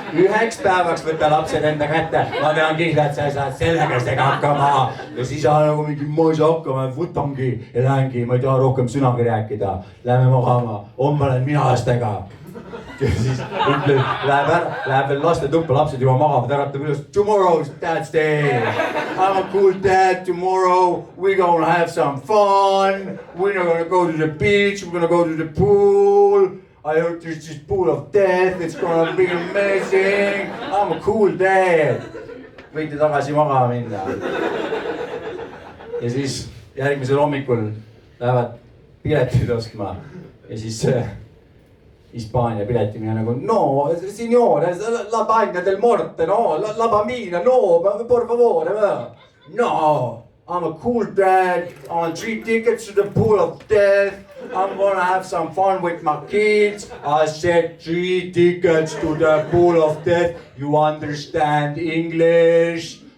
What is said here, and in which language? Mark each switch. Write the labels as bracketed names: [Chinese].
[Estonian] 1 päevaks võtta lapsed enda kätte. Ma pean kindlalt, sa saad selle kästega hakkama. Ja siis on nagu mingi, ma ei saa hakkama, võtangi ja lähengi, ma ei taha rohkem sõnagi rääkida. Lähme magama, homme olen mina lastega. Ja siis läheb veel laste tuppa, lapsed juba magavad, äratab üles. [English] Tomorrow's dad's day. I'm a cool dad tomorrow. We're gonna have some fun. We're not gonna go to the beach. We're gonna go to the pool. I heard there's this pool of death. It's gonna be amazing. I'm a cool dad. [Estonian] Võite tagasi magama minna. Ja siis järgmisel hommikul lähevad piletid ostma. Ja siis Hispaania piletimine nagu, [Italian] no, signore, la bagna del morte, no, la bambina, no, por favore, no, [English] I'm a cool dad, I want 3 tickets to the pool of death, I'm gonna have some fun with my kids, I said 3 tickets to the pool of death, you understand English?